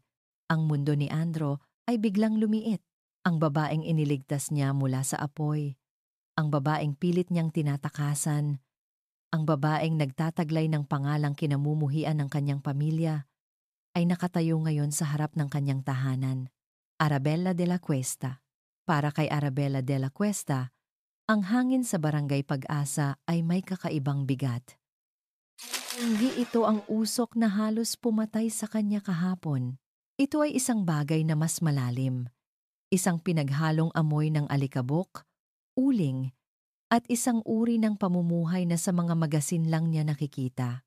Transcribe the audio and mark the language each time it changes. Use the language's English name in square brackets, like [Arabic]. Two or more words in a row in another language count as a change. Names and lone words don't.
[Filipino] Ang mundo ni Andrew ay biglang lumiit. Ang babaeng iniligtas niya mula sa apoy. Ang babaeng pilit niyang tinatakasan. Ang babaeng nagtataglay ng pangalang kinamumuhian ng kanyang pamilya ay nakatayo ngayon sa harap ng kanyang tahanan. Arabella de la Cuesta. Para kay Arabella de la Cuesta, ang hangin sa barangay Pag-asa ay may kakaibang bigat. Hindi ito ang usok na halos pumatay sa kanya kahapon. Ito ay isang bagay na mas malalim. Isang pinaghalong amoy ng alikabok, uling, at isang uri ng pamumuhay na sa mga magasin lang niya nakikita.